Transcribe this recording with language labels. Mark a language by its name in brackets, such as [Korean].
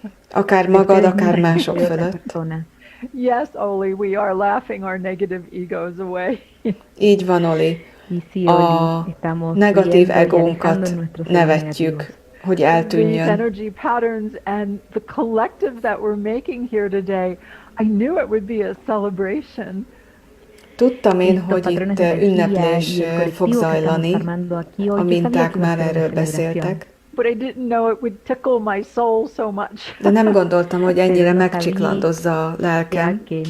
[Hungarian] Akár magad, akár mások fölött. [English] Yes, Oli, we are laughing our negative egos away. [Hungarian] Így van, Oli. A negatív egónkat nevetjük, hogy eltűnjön. [English] These energy patterns and the collective that we're making here today, I knew it would be a celebration. [Hungarian] Tudtam én, hogy itt ünneplés fog zajlani, a minták már erről beszéltek. [English] But I didn't know it would tickle my soul so much. [Hungarian] De nem gondoltam, hogy ennyire megcsiklandozza a lelkem.